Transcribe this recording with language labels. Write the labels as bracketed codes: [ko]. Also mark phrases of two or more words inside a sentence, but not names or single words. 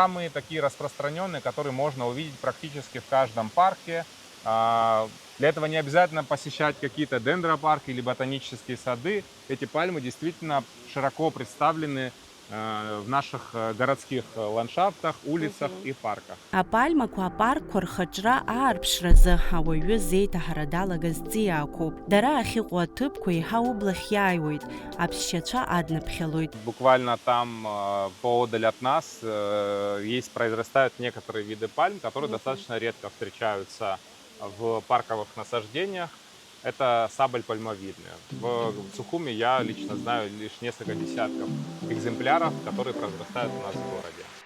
[ru] самые такие распространенные, которые можно увидеть практически в каждом парке. Для этого не обязательно посещать какие-то дендропарки или ботанические сады. Эти пальмы действительно широко представлены в наших городских ландшафтах, улицах Мгм. и парках. [ab] Апальмақәа апаркқәа рхаҿра аарԥшразы ауаҩы зеиҭаҳара далагаз ҵиаақәоуп. Дара ахьыҟоу аҭыԥқәа еиҳа ублахь иааиуеит, аԥсшьацәа аднаԥхьалоит. [ru] Буквально там поодаль от нас произрастают некоторые виды пальм, которые Мгм. достаточно редко встречаются в парковых насаждениях. Это сабль пальмовидная. В Сухуми я лично знаю лишь несколько десятков экземпляров, которые произрастают у нас в городе.